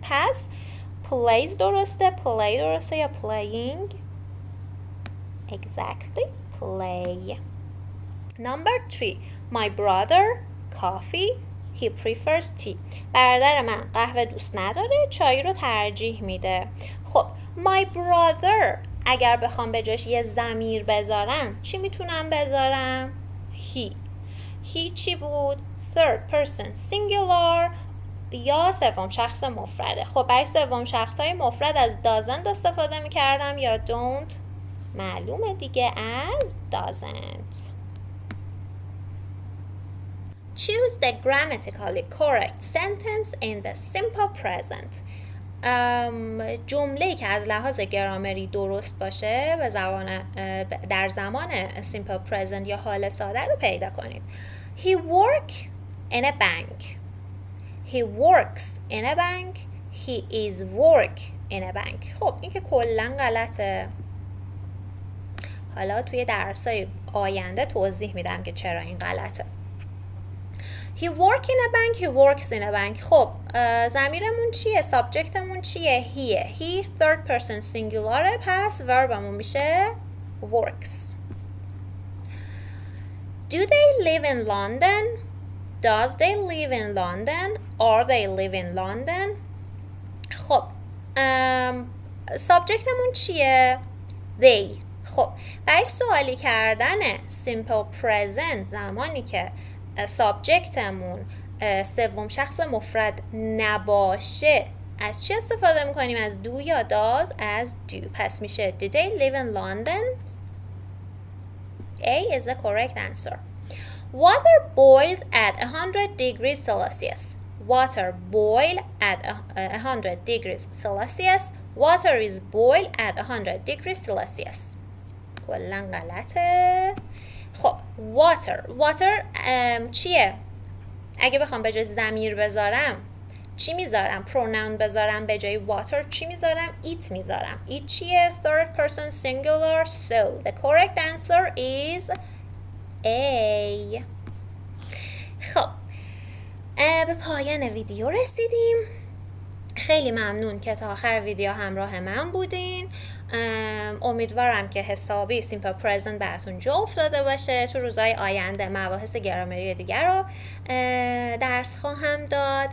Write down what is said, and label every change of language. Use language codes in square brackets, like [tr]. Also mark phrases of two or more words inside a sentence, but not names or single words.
[fa] پس plays درسته، play درسته یا playing؟ [en] Exactly, play. Number 3. My brother coffee, he prefers tea. [fa] برادر من قهوه دوست نداره، چای رو ترجیح میده. خب [en] my brother [fa] اگر بخوام به جاش یه ضمیر بذارم چی میتونم بذارم؟ he چی بود؟ [en] third person singular [fa] یا سوم شخص مفرده. خب برای سوم شخص های مفرد از doesn't استفاده میکردم یا don't؟ معلومه دیگه از doesn't. [en] Choose the grammatically correct sentence in the simple present. [fa] جمله‌ای که از لحاظ گرامری درست باشه به زبان در زمان [en] simple present [fa] یا حال ساده رو پیدا کنید. [en] He work in a bank. He works in a bank. He is work in a bank. [fa] خب این که کلاً غلطه. حالا توی درس‌های آینده توضیح میدم که چرا این غلطه. [en] He work in a bank. He works in a bank. [fa] خب ضمیرمون چیه؟ سابجکتمون چیه؟ [en] he third person singular، [fa] پس verbمون میشه [en] works. Do they live in London? Does they live in London? Are they live in London? [fa] خب سابجکتمون چیه؟ they. خب برای سوالی کردن [en] simple present [fa] زمانی که سابجکتمون سوم شخص مفرد نباشه از چی استفاده میکنیم؟ از do یا does؟ از do. پس میشه [en] Do they live in London? A is the correct answer. Water boils at 100 degrees Celsius. Water boil at 100 degrees Celsius. Water is boiled at 100 degrees Celsius. [fa] کلاً غلطه. خب water چیه؟ اگه بخوام به جای ضمیر بذارم چی میذارم؟ pronoun بذارم به جای water چی میذارم؟ it میذارم. it چیه؟ [en] third person singular. So the correct answer is A. [fa] خب به پایان ویدیو رسیدیم. خیلی ممنون که تا آخر ویدیو همراه من بودین. امیدوارم که حسابی [en] simple present [fa] براتون جا افتاده باشه. تو روزهای آینده مباحث گرامری دیگر رو درس خواهم داد.